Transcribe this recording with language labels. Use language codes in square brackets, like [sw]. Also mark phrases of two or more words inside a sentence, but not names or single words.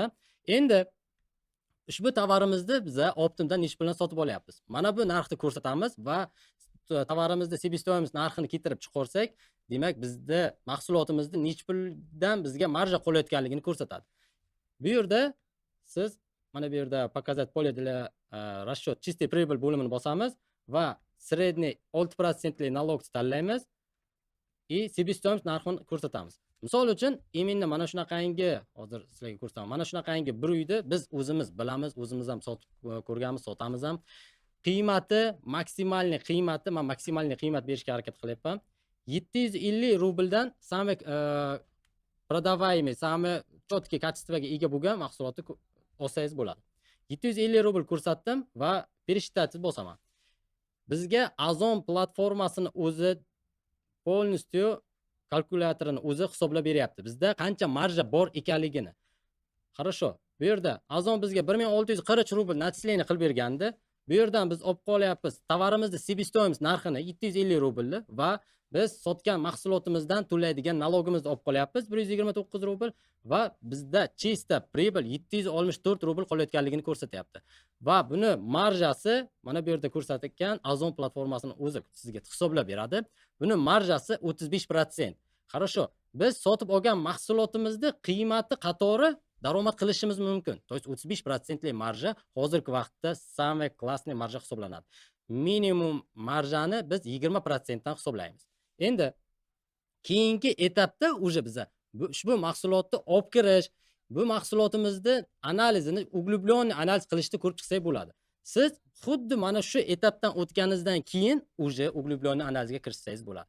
[uz] Endi ushbu tovarimizni biz Optimdan nech puldan sotib olyapmiz. Mana bu narxni ko'rsatamiz va tovarimizni себестоимость narxini keltirib chiqarsak, demak bizda mahsulotimizni necha puldan bizga marja qolayotganligini ko'rsatadi. Bu yerda siz mana bu yerda [ru] показать поле для расчет чистой прибыль [uz] bo'limini bosamiz va [ru] средний 6% налог [uz] tanlaymiz [ru] и себестоимость [uz] narxini ko'rsatamiz. Misol uchun, именно mana shunaqangi, hozir sizlarga ko'rsataman. Mana shunaqangi bir uyni biz o'zimiz bilamiz, o'zimiz ham sotib ko'rganmiz, sotamiz ham. Qiymati, maksimalniy qiymati, men maksimalniy qiymat berishga harakat qilyapman. 750 rubldan [ru] samый продаваемый, samый четкий [uz] качествоga ega bo'lgan mahsulotni olsangiz bo'ladi. 750 rubl ko'rsatdim va пересчитать bosaman. Bizga Ozon platformasini o'zi полностью kalkulyatorni o'zi hisoblab beryapti. Bizda qancha marja bor ekanligini. Хорошо. Bu yerda Ozon bizga 1640 rubl начисление qilib bergandi. Bu yerdan biz olib qolyapmiz tovarimizni себестоимость narxini 750 rublni va biz sotgan mahsulotimizdan to'laydigan nalogimizni olib qolyapmiz 129 rubl va bizda [ru] чисто прибыль [uz] 764 rubl qolayotganligini ko'rsatyapti. Va buni marjasi mana bu yerda ko'rsatilgan Ozon platformasini o'zi sizga hisoblab beradi. Buni marjasi 35%. Хорошо. Biz sotib olgan mahsulotimizni qiymati qatori daromad qilishimiz mumkin. [ru] То есть [uz] 35% marja hozirgi vaqtda [ru] самый классный [uz] marja hisoblanadi. Minimum marjani biz 20% dan hisoblaymiz. Endi keyingi etapda уже biza ushbu mahsulotni olib kirish, bu mahsulotimizni analizini, углублённый analiz qilishni ko'rib chiqsak bo'ladi. Siz xuddi mana shu etapdan o'tganingizdan keyin уже углублённый analizga kirishsangiz bo'ladi.